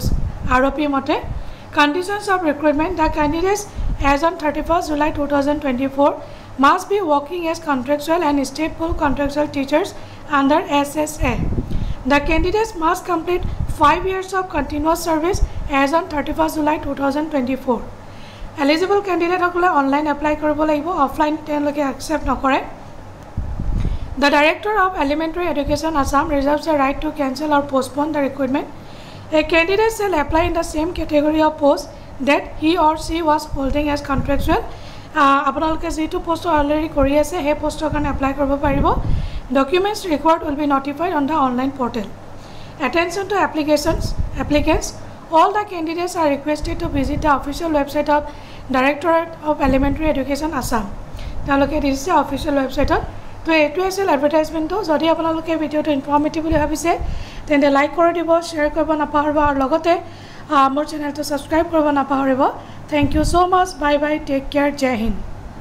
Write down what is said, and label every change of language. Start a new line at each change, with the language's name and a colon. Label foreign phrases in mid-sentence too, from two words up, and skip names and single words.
English: ROP mote conditions of recruitment: the candidates as on 31st July 2024 must be working as contractual and stateful contractual teachers under SSA. The candidates must complete 5 years of continuous service as on 31st July 2024. Eligible candidate
Assamese: সকলে অনলাইন এপ্লাই কৰিব লাগিব অফলাইন তেওঁলোকে একচেপ্ট নকৰে
English: The Director of Elementary Education Assam reserves the right to cancel or postpone the recruitment. A candidate shall apply in the same category of post that he or she was holding as contractual.
Assamese: আপোনালোকে যেটো
English: post already
Assamese: কৰি আছে হে পোষ্টৰ কাৰণে এপ্লাই কৰিব পাৰিব
English: Documents required will be notified on the online portal. Attention to applicants. All the candidates are requested to visit the official website of Directorate of Elementary Education Assam.
Assamese: তেওঁলোকে দিছে
English: official website
Assamese: তো এইটো আছিল এডভাৰটাইজমেণ্টটো যদি আপোনালোকে ভিডিঅ'টো ইনফৰ্মেটিভ বুলি ভাবিছে তেন্তে লাইক কৰি দিব শ্বেয়াৰ কৰিব নাপাহৰিব আৰু লগতে মোৰ চেনেলটো ছাবস্ক্ৰাইব কৰিব নাপাহৰিব
English: Thank you so much. Bye bye. Take care. Jai Hind.